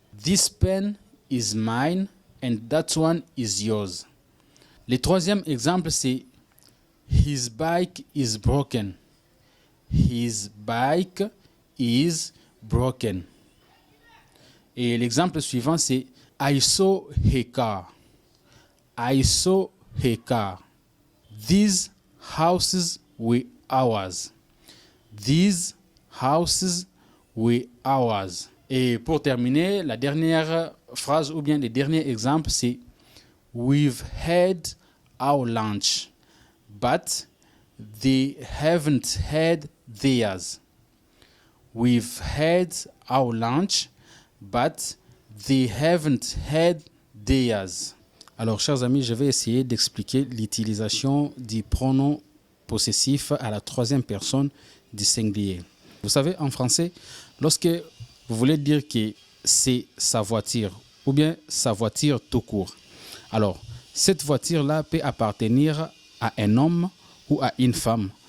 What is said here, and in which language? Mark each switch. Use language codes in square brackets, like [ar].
[en] This pen is mine, and that one is yours. [fr] Le troisième exemple, c'est [en] His bike is broken. His bike is broken. [fr] Et l'exemple suivant, c'est [en] I saw her car. I saw her car. These houses were ours. These houses were ours. [fr] Et pour terminer, la dernière phrase ou bien le dernier exemple, c'est [en] We've had our lunch, but they haven't had theirs. We've had our lunch, but they haven't had theirs. [fr] Alors, chers amis, je vais essayer d'expliquer l'utilisation du pronom possessif à la troisième personne du singulier. Vous savez, en français, lorsque vous voulez dire que c'est sa voiture ou bien sa voiture tout court, alors, cette voiture-là peut appartenir à un homme ou à une femme.